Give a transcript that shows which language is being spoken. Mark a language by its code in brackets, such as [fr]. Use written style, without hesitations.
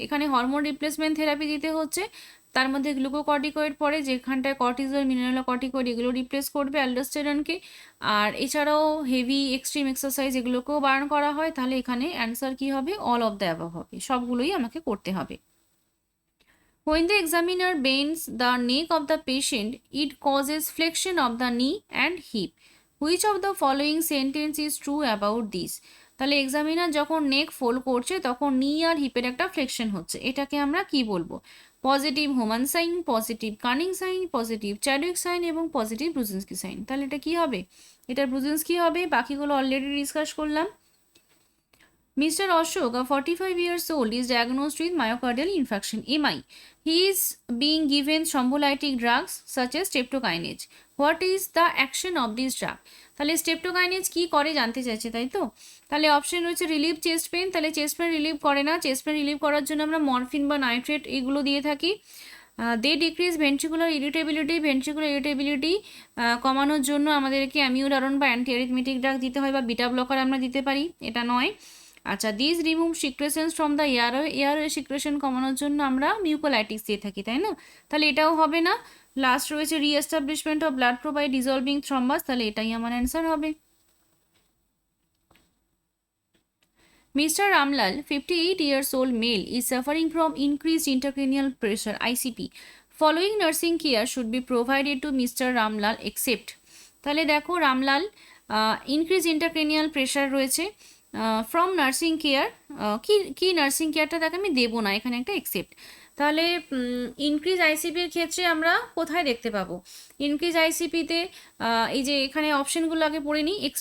[bn] এখানে hormone replacement therapy দিতে হচ্ছে, তার মধ্যে গ্লুকোকর্টিকয়েড পড়ে, যেখানটায় কর্টিজল, মিনারেলকর্টিকয়েড এগুলো রিপ্লেস করবে অ্যালডোস্টেরনকে। আর এছাড়াও হেভি এক্সট্রিম এক্সারসাইজ এগুলোকেও বারণ করা হয়। তাহলে এখানে অ্যান্সার কি হবে? অল অফ দ্য অ্যাবভ হবে, সবগুলোই আমাকে করতে হবে। [en] When the examiner bends the neck of the patient, it causes flexion of the knee and hip. Which of the following sentence is true about this? তাহলে examiner যখন neck fold করছে তখন knee আর হিপের একটা flexion হচ্ছে, এটাকে আমরা কি বলবো? Positive Homan sign, positive Kernig sign, positive Chadwick sign এবং পজিটিভ ব্রুজিনস্কি সাইন। তাহলে এটা কি হবে? এটা ব্রুজিনস্কি হবে, বাকিগুলো অলরেডি ডিসকাস করলাম। Mr. Ashok, a 45 years old, is diagnosed with myocardial infarction (MI). He is being given thrombolytic drugs such as streptokinase. What is the action of this drug? [bn] তাহলে স্টেপটোকাইনেজ কি করে জানতে চাইছে, তাই তো? তাহলে অপশন রয়েছে [en] relieve chest pain, [bn] তাহলে চেস্ট পেন রিলিভ করে না। চেস্ট পেন রিলিভ করার জন্য আমরা মরফিন বা নাইট্রেট এগুলো দিয়ে থাকি। [en] they decrease ventricular irritability [bn] কমানোর জন্য আমাদেরকে অ্যামিউডারন বা অ্যান্টি অ্যারিথমেটিক ড্রাগ দিতে হয়, বা বিটা ব্লকার আমরা দিতে পারি, এটা নয়। আচ্ছা, [en] this remove secretions from the airway [bn] secretion কমানোর জন্য আমরা মিউকোলাইটিক্স দিয়ে থাকি, তাই না? তাহলে এটাও হবে না। লাস্ট রয়েছে [en] reestablishment of blood flow by dissolving thrombus, [bn] তাহলে এটাই আমার অ্যান্সার হবে। [en] Mr. Ramlal, 58 years old male, is suffering from increased intracranial pressure (ICP). Following nursing care should be provided to Mr. Ramlal except। [bn] তাহলে দেখো রামলাল ইনক্রিজ ইন্টারক্রেনিয়াল প্রেশার রয়েছে, from nursing care কি nursing কেয়ারটা তাকে আমি দেবো না, এখানে একটা এক্সেপ্ট। তাহলে ইনক্রিজ আইসিপির ক্ষেত্রে আমরা কোথায় দেখতে পাবো? ইনক্রিজ আইসিপিতে এই যে এখানে অপশনগুলো আগে পড়ে নিই।